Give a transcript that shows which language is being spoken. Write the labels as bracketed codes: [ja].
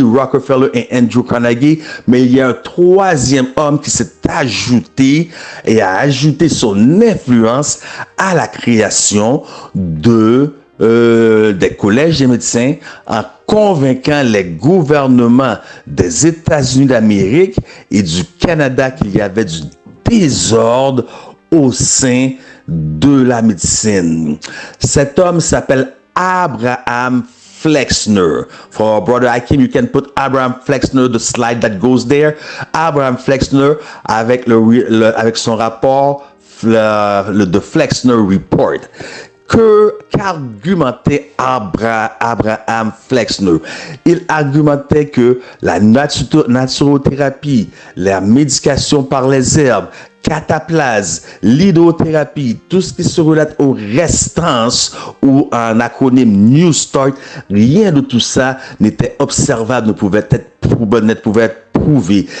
[fr] Rockefeller et Andrew Carnegie, mais il y a un 3e homme qui s'est ajouté et a ajouté son influence à la création des collèges des médecins en convainquant les gouvernements des États-Unis d'Amérique et du Canada qu'il y avait du désordre au sein de la médecine. Cet homme s'appelle Abraham Flexner. [en] For our brother Hakim, you can put Abraham Flexner, the slide that goes there. [fr] Abraham Flexner avec son rapport, the Flexner Report. Qu'argumentait Abraham Flexner? Il argumentait que la naturothérapie, la médication par les herbes, cataplase, l'hydrothérapie, tout ce qui se relate aux restances ou en acronyme New Start, rien de tout ça n'était observable, ne pouvait être prouvé.